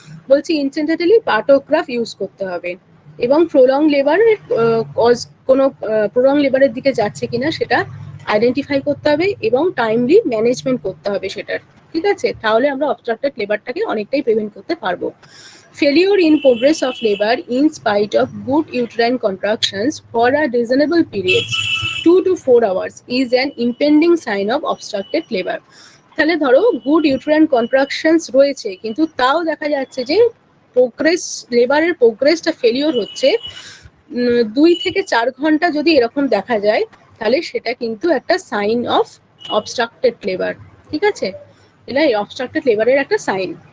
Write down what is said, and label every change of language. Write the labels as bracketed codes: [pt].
[bn] বলছি ইনসেন্টেটালি পার্টোগ্রাফ ইউজ করতে হবে এবং প্রলং লেবারের কোনো প্রলং লেবারের দিকে যাচ্ছে কিনা সেটা আইডেন্টিফাই করতে হবে এবং টাইমলি ম্যানেজমেন্ট করতে হবে সেটার, ঠিক আছে, তাহলে আমরা অবস্ট্রাক্টেড লেবারটাকে অনেকটাই প্রিভেন্ট করতে পারবো। [en] Failure in progress of labor in spite of good uterine contractions for a reasonable period 2 to 4 hours is an impending sign of obstructed labor। [bn] তাহলে ধরো গুড ইউটেরাইন কন্ট্রাকশনস রয়েছে, কিন্তু তাও দেখা যাচ্ছে যে লেবারের প্রোগ্রেসটা ফেলিওর হচ্ছে, 2 থেকে 4 ঘন্টা যদি এরকম দেখা যায়, তাহলে সেটা কিন্তু একটা সাইন অফ অবস্ট্রাক্টেড লেবার, ঠিক আছে, এটা অবস্ট্রাক্টেড লেবারের একটা সাইন।